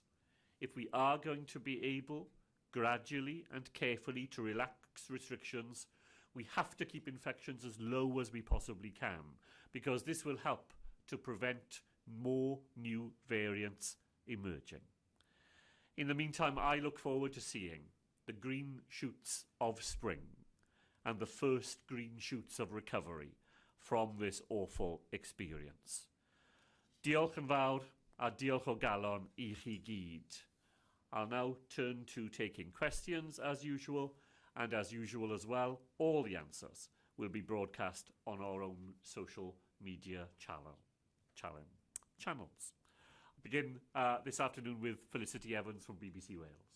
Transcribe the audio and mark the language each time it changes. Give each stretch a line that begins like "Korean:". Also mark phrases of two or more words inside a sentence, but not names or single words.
English: If we are going to be able, gradually and carefully, to relax restrictions, we have to keep infections as low as we possibly can, because this will help to prevent more new variants emerging. In the meantime, I look forward to seeing the green shoots of spring and the first green shoots of recovery from this awful experience.
Welsh: Diolch yn fawr a diolch o galon I chi gyd.
English: I'll now turn to taking questions as usual, and as usual as well, all the answers will be broadcast on our own social media channels. I'll begin this afternoon with Felicity Evans from BBC Wales.